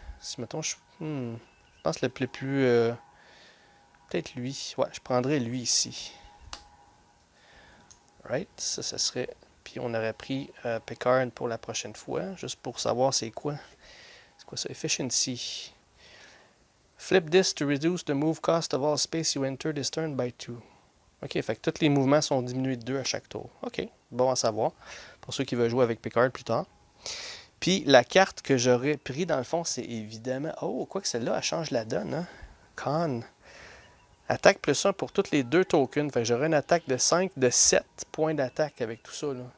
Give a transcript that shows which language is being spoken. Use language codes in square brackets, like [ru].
[fr] Si mettons, je pense le plus. Peut-être lui. Ouais, je prendrais lui ici. [en] Right? [fr] Ça serait. Puis on aurait pris Picard pour la prochaine fois, juste pour savoir c'est quoi. C'est quoi ça? Efficiency. [en] Flip this to reduce the move cost of all space you enter this turn by 2. [fr] Ok, fait que tous les mouvements sont diminués de 2 à chaque tour. Ok, bon à savoir. Pour ceux qui veulent jouer avec Picard plus tard. Puis la carte que j'aurais pris dans le fond, c'est évidemment... Oh, quoi que celle-là, elle change la donne. Hein? Khan. Attaque plus 1 pour tous les 2 tokens. Fait que j'aurais une attaque de 5, de 7 points d'attaque avec tout ça. Là.